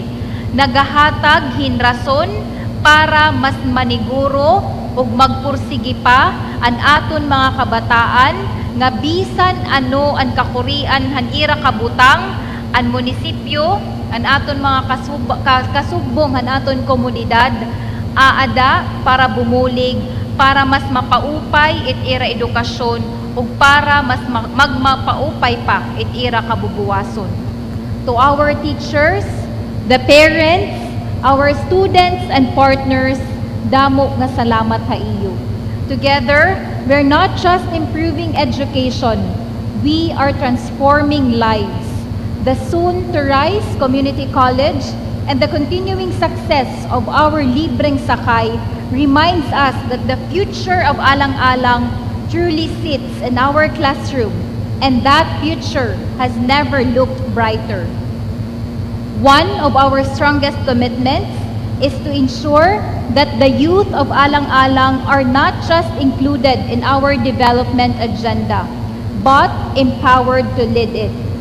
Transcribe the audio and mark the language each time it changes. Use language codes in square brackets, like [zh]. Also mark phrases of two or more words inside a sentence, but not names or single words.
[war] Nagahatag hin rason para mas maniguro ug magpursigi pa an aton mga kabataan nga bisan ano ang kakurian han ira kabutang an munisipyo, an aton mga kasubong han aton komunidad aada para bumulig, para mas mapaupay it ira edukasyon ug para mas magmapaupay pa it ira kabubuwason. [en] To our teachers, the parents, our students and partners, [war] damo nga salamat ha iyo. [en] Together, we're not just improving education, we are transforming lives. The soon-to-rise community college and the continuing success of our [tl] libreng sakay [en] reminds us that the future of Alang-Alang truly sits in our classroom, and that future has never looked brighter. One of our strongest commitments is to ensure that the youth of Alang-Alang are not just included in our development agenda, but empowered to lead it.